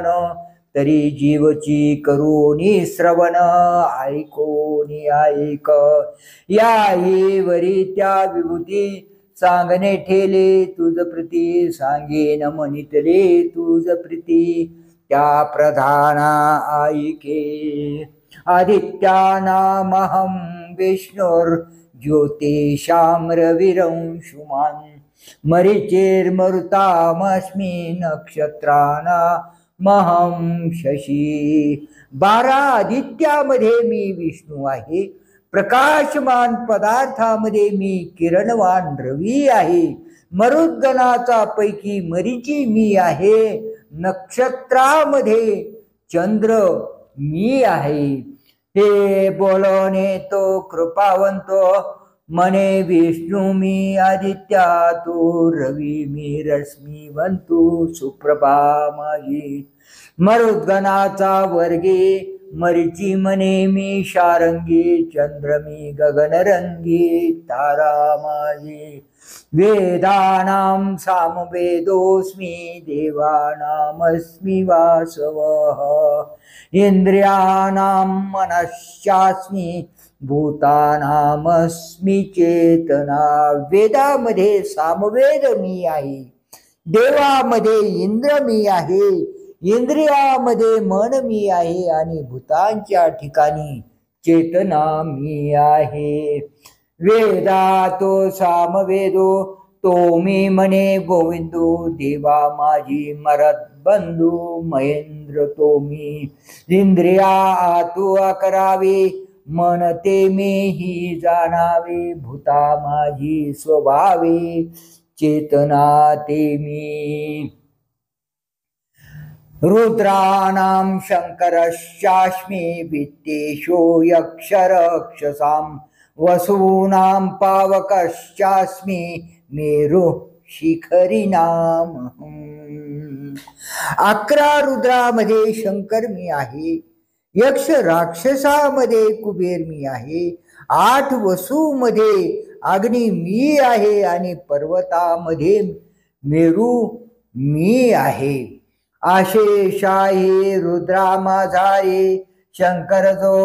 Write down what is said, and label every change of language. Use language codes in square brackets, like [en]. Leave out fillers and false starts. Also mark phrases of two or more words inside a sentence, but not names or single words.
[mr] तरी जीवची करोनी श्रवण ऐकोनी ऐक. या वरी त्या विभूती सांगणे ठेले तुझ प्रीती. सांगेन म्हणितले तुझ प्रीती त्या प्रधाना ऐके. [sa] आदित्यानामहं विष्णुर् ज्योतिषां रविरंशुमान्. मरीचिर्मरुतामस्मि नक्षत्राणामहं शशी. [mr] 12 आदित्यामध्ये मी विष्णू आहे. प्रकाशमान पदार्थामध्ये मी किरणवान रवी आहे. मरुद्गणाचा पैकी मरीची मी आहे. नक्षत्रामध्ये चंद्र मी आहे. हे बोलणे तो कृपावंतो मने विष्णू मी आदित्या तू रवी मी रश्मीवंतू सुप्रभा माझी मरुद्गणाचा वर्गी मरीची मने मी शारंगी चंद्र मी गगनरंगी तारा माझी [sa] वेदानां सामवेदोऽस्मि देवानामस्मि वासवः इंद्रियाणां मनश्चास्मि भूतानामस्मि चेतना [mr] वेदामध्ये सामवेद मी आहे देवामध्ये इंद्र मी आहे इंद्रियामध्ये मन मी आहे आणि भूतांच्या ठिकाणी चेतना मी आहे वेदातो सामवेदो तो मी मने गोविंदो देवा माझी मरत बंधू महेंद्र तो मी इंद्रिया आतु अकरावे मन ते मी ही जाणावे भूता माझी स्वभावे चेतना ते मी [sa] रुद्राणां शंकरश्चास्मि वित्तेषु यक्षरक्षसां वसूनां पावकश्चास्मि मेरु शिखरी नाम [mr] 11 रुद्रामध्ये शंकर मी आहे यक्ष राक्षसामध्ये कुबेर मी आहे 8 वसूमध्ये अग्नी मी आहे आणि पर्वतामध्ये मेरू मी आहे आशेशाही रुद्रा माझारी शंकर जो